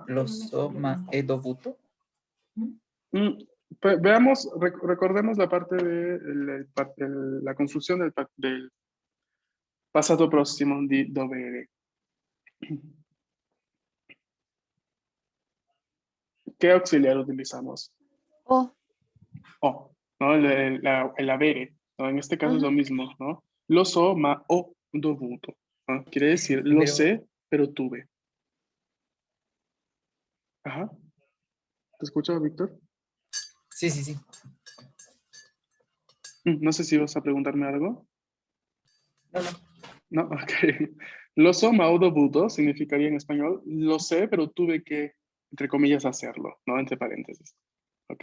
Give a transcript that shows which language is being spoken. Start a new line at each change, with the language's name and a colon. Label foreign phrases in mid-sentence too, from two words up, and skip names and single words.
Italian: Lo so, ma he dovuto.
Spanish: Veamos, recordemos la parte de la construcción del pasado próximo
Italian: di dovere.
Spanish: ¿Qué auxiliar utilizamos? Oh, O, ¿no? El avere, ¿no? En este caso es lo Ujú. mismo, ¿no?
Italian: Lo so, ma ho dovuto,
Spanish: ¿no? Quiere decir, lo Pero- sé, pero tuve. Ajá. ¿Te escucho, Víctor? Sí, sí, sí. No sé si vas a preguntarme algo. No, no. No, ok.
Italian: Lo so, ma ho dovuto
Spanish: significaría en español, lo sé, pero tuve que, entre comillas, hacerlo, ¿no? Entre paréntesis. ¿Ok?